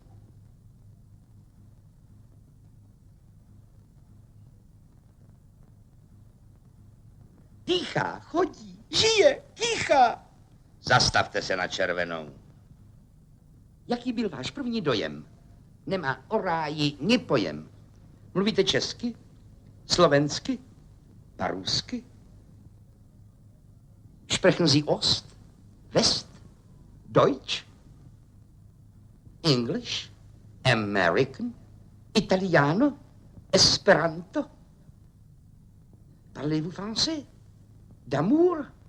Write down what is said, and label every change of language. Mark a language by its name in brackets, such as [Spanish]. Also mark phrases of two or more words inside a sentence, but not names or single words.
[Czech] Dýchá, chodí, žije, kýchá. Zastavte se na červenou. Jaký byl váš první dojem? Nemá o ráji ni pojem. Mluvíte česky? Slovensky? Parusky? [German] Sprechen Sie Ost? West? Deutsch? [English] English? American? [Italian] Italiano? Esperanto? [French] Parlez-vous français? D'amour?